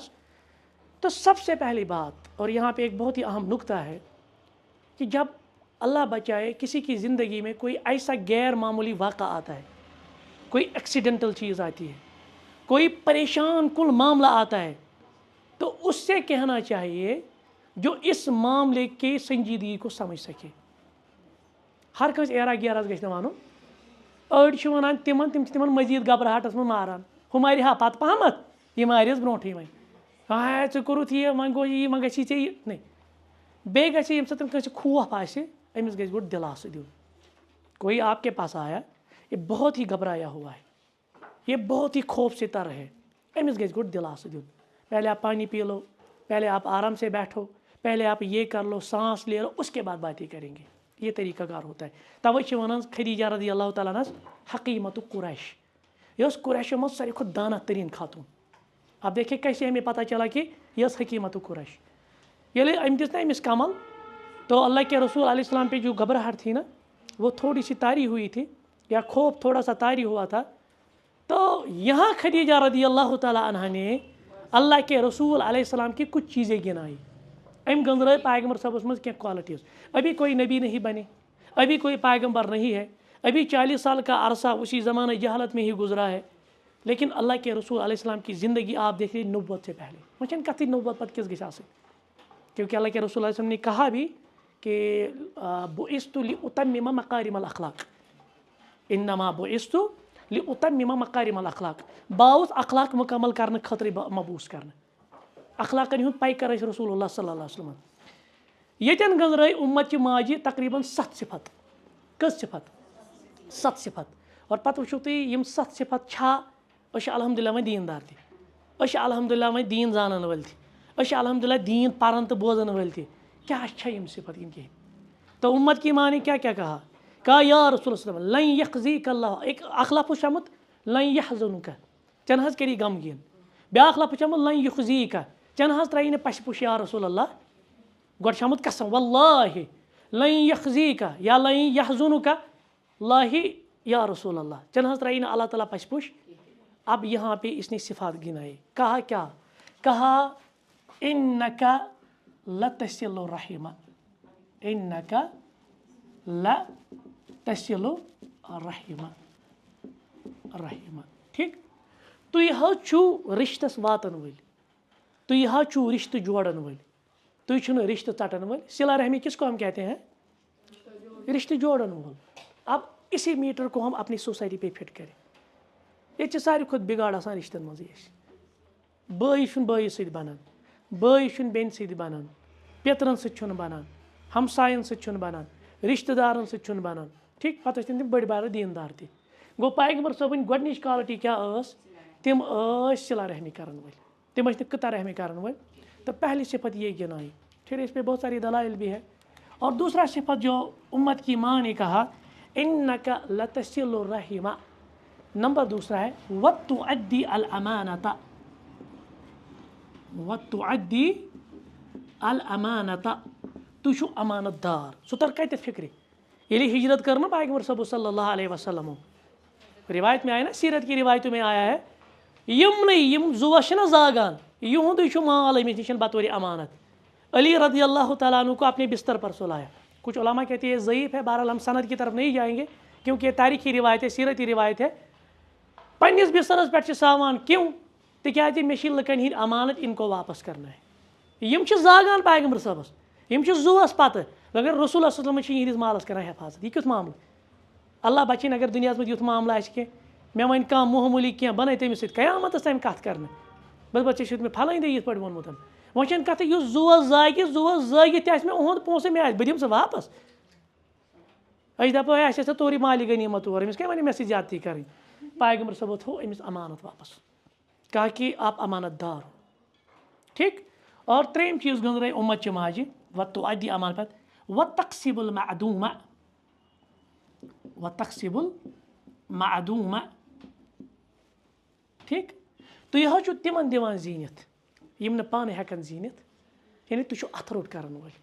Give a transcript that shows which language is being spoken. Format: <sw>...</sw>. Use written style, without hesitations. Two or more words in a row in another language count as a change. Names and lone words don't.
<ur>تو سب سے پہلی بات اور یہاں پہ ایک بہت ہی اہم نقطہ ہے کہ جب اللہ بچائے کسی کی زندگی میں کوئی ایسا غیر معمولی واقعہ آتا ہے کوئی ایکسیڈنٹل چیز آتی ہے کوئی پریشان کن معاملہ آتا ہے تو اس سے کہنا چاہیے جو اس معاملے کی سنجیدگی کو سمجھ سکے.</ur> <ks>ہر کنس ایرا گیراز گھس ونن اڑ ونان تم مزید گھبراہٹس من ماران ہو مارِ ہا پتہ پہمت یہ مارس برونٹھے وۄنۍ ژٕ کوٚرُتھ یہِ وۄنۍ گوٚو یی وۄنۍ گژھی ژےٚ یہِ نہیں بیٚیہِ گژھِ ییٚمہِ سۭتۍ کٲنٛسہِ خوف آسہِ أمِس گژھِ گۄڈٕ دِلاسہٕ دیُن.</ks> <ur>کوئی آپ کے پاس آیا یہ بہت ہی گھبرایا ہوا ہے یہ بہت ہی خوف سے تر ہے</ur> <ks>أمِس گژھِ گۄڈٕ دِلاسہٕ دیُن.</ks> <ur>پہلے آپ پانی پی لو پہلے آپ آرام سے بیٹھو پہلے آپ یہ کر لو سانس لے لو اس کے بعد باتیں کریں گے. یہ طریقہ کار ہوتا ہے.</ur> <ks>توے چھِ ونان خدیجہ رضی اللہ تعالیٰ عنہ حقیمت قریش یہ قریشو من ساروی کھۄتہٕ دانا ترین خاتون.</ks> <ur>اب دیکھیں کیسے ہمیں پتہ چلا کہ یہ حکیمت قریش</ur> <ks>ییٚلہِ أمۍ دِژ نا أمِس کمل</ks> <ur>تو اللہ کے رسول علیہ السلام پہ جو گھبراہٹ تھی نا وہ تھوڑی سی طاری ہوئی تھی یا خوف تھوڑا سا طاری ہوا تھا. تو یہاں خدیجہ رضی اللہ تعالیٰ عنہ نے اللہ کے رسول علیہ السلام کی کچھ چیزیں گنائی.</ur> <ks>ام گنزرائے</ks> <ur>پیغمبر صاحب مز کی کوالٹیز ابھی کوئی نبی نہیں بنے ابھی کوئی پیغمبر نہیں ہے ابھی 40 سال کا عرصہ اسی زمانہ جہالت میں ہی گزرا ہے. لیکن اللہ کے رسول علیہ السلام کی زندگی آپ دیکھ رہے نبوت سے پہلے</ur> <ks>وچن کتھی نبوت پتہ کس گژھِ آسٕنۍ</ks> <ur>کیونکہ اللہ کے رسول علیہ السلام نے کہا بھی کہ</ur> <ar>بعثت لأتمم مکارم الاخلاق انما بعثت لأتمم مکارم الاخلاق</ar> <ur>باؤس اخلاق مکمل کرنے خاطر مبعوث کرنا.</ur> <ks>اخلاقن ہُنٛد پیکر ٲسۍ رسول اللہ صلی اللہ علیہ وسلم. ییٚتٮ۪ن گٔنٛزرٲے اُمت چہِ ماجہِ تقریٖباً 7 صفت. کٔژ صفت؟ 7 صفت. اور پتہٕ وٕچھِو تُہۍ یِم 7 صفت چھا أسۍ چھِ الحمدُاللہ وۄنۍ دیٖندار تہِ, أسۍ چھِ الحمدُاللہ وۄنۍ دیٖن زانن وٲلۍ تہِ, أسۍ چھِ الحمدُاللہ دیٖن پران تہٕ بوزن وٲلۍ تہِ. کیٛاہ چھا یِم صفت کِنہٕ کِہیٖنۍ؟</ks> <ur>تو امت کی ماں نے کیا کیا کہا یا رسول اللہ وسلم</ur> <ar>لن یخزیک اللہ.</ar> <ks>ایک اکھ لفظ چھُ آمُت</ks> <ar>لن یحزنک,</ar> <ks>ژےٚ نہ حظ کری غمگیٖن. بیٛاکھ لفظ چھُ آمُت</ks> <ar>لن یخزیک,</ar> <ks>ژےٚ نہ حظ ترٛایی نہٕ پَشہِ پُش یا رسول اللہ. گۄڈٕ چھُ آمُت قسم</ks> <ar>واللہ لن یخزیک یا لن یحزنک اللہ یا رسول اللہ,</ar> <ks>ژےٚ نہ حظ ترٛایی نہٕ اللہ تعالیٰ پَشہِ پُش.</ks> <ur>اب یہاں پہ اس نے صفات گنائے. کہا کیا؟ کہا</ur> <ar>انک لتصل الرحم, انک لتصل الرحم.</ar> <ks>ٹھیک, تُہۍ حظ چھُو رِشتَس واتن وٲلۍ, تُہۍ حظ چھُو رِشتہٕ جوڑن وٲلۍ, تُہۍ چھُو نہٕ رِشتہٕ ژٹن وٲلۍ.</ks> <ur>صلہ رحمی کس کو ہم کہتے ہیں؟</ur> <ks>رشتہ جوڑن وول.</ks> <ur>اب اسی میٹر کو ہم اپنی سوسائٹی پہ فٹ کریں.</ur> <ks>ییٚتہِ چھِ ساروی کھۄتہٕ بِگاڑ آسان رِشتَن منٛزٕے اَسہِ. بٲے چھُنہٕ بٲیِس سۭتۍ بَنان, بٲے چھُنہٕ بیٚنہِ سۭتۍ بَنان, پیترَن سۭتۍ چھُنہٕ بَنان, ہمساین سۭتۍ چھُنہٕ بَنان, رِشتہٕ دارَن سۭتۍ چھُنہٕ بَنان. ٹھیک, پَتہٕ ٲسۍ تِم بٔڑۍ بارٕ دیٖندار تہِ. گوٚو پیغمبر صٲبٕنۍ گۄڈنِچ کالٹی کیٛاہ ٲس؟ تِم ٲسۍ صلہ رحمی کرن وٲلۍ, تِم ٲسۍ نہٕ قطع رحمی کرن وٲلۍ.</ks> <ur>تو پہلی صفت یہ گنائی. پھر اس پہ بہت ساری دلائل بھی ہے. اور دوسرا صفت جو امت کی ماں نے کہا</ur> <ar>انک لتصل الرحم,</ar> <ur>نمبر دوسرا ہے</ur> <ar>وتؤدی الامانۃ, وتؤدی الامانۃ,</ar> <ks>تُہۍ چھُو امانت دار. سُہ تر کتٮ۪تھ فکرِ ییٚلہِ ہجرت کر نا پیغمبر صٲب صلی اللہ علیہ وسلم.</ks> <ur>روایت میں آیا نا, سیرت کی روایتوں میں آیا ہے</ur> <ks>یِمنٕے یِم زُوَس چھِنہ زاگان یِہُنٛدُے چھُ مال أمِس نِش بطور امانت.</ks> <ur>علی رضی اللہ تعالیٰ عنہ کو اپنے بستر پر سلایا. کچھ علماء کہتے ہیں یہ ضعیف ہے, بہرحال ہم سند کی طرف نہیں جائیں گے کیونکہ یہ تاریخی روایت ہے, سیرتی روایت ہے.</ur> <ks>پننس بسترس پہ ساوان کیوں؟ تکیازِ مےٚ چھِ لُکن ہٕنٛدۍ امانت</ks> <ur>ان کو واپس کرنا ہے.</ur> <ks>یِم چھِ زاگان پیغمبر صٲبس, یِم چھِ زُوَس پتہٕ مگر رسول اللہ صلی اللہ علیہ وسلم چھِ یِہنٛدِس مالس کران حفاظت. یہ کیُتھ معاملہٕ؟ اللہ بچِنۍ اگر دُنیاہس منٛز یُتھ معاملہٕ آسہِ کینٛہہ, مےٚ وَنہِ کانٛہہ معموٗلی کینٛہہ بہٕ نَے تٔمِس سۭتۍ قیامتس تام کتھ کرنہٕ, بس ژےٚ چھُتھ مےٚ پھلٲنۍ دۄہ یِتھ پٲٹھۍ ووٚنمُت. وۄنۍ چھَنہٕ کَتھٕے یُس زُوَس زٲگہِ, زُوَس زٲگِتھ تہِ آسہِ مےٚ اُہُنٛد پونٛسہٕ مےٚ آسہِ بہٕ دِمہٕ سُہ واپس. أسۍ دَپو ہے اَسہِ ٲسۍ توٗرۍ مالہِ غنیٖمت اور أمِس کیٛاہ وَنہِ مےٚ سۭتۍ زیادتی کَرٕنۍ. پیغمبر صٲبو تھوٚو أمِس امانت واپس,</ks> <ur>کہا کہ آپ امانت دار ہو.</ur> <ks>ٹھیک, اور ترٛیٚیِم چیٖز گٔنٛزرٲے اُمت چہِ ماجہِ</ks> <ar>وتؤدی امانت وتقسب المعدوٗم, وتقسب المعدوٗم.</ar> <ks>ٹھیک, تُہۍ حظ چھُو تِمن دِوان زیٖنِتھ یِم نہٕ پانہٕ ہٮ۪کن زیٖنِتھ, یعنی تُہۍ چھِو اَتھٕ روٚٹ کرن وٲلۍ.</ks>